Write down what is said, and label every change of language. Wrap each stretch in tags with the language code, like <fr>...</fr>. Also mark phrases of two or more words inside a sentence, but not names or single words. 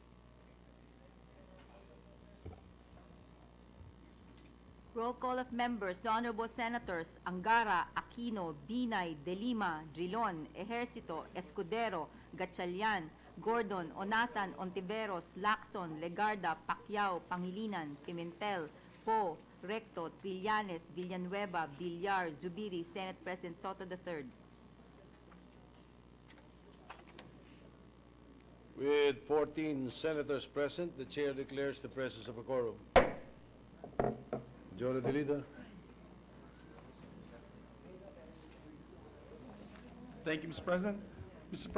<en>Roll call of members, the Honorable Senators Angara, Aquino, Binay, De Lima, Drilon, Ejercito, Escudero, Gatchalian, Gordon, Onasan, Ontiveros, Lacson, Legarda, Pacquiao, Pangilinan, Pimentel, Poe, Recto, Trillanes, Villanueva, Villar, Zubiri, Senate President Soto III. With 14 senators present, the chair declares the presence of a quorum. Joe de Leader. Thank you, Mr. President. Mr.</en>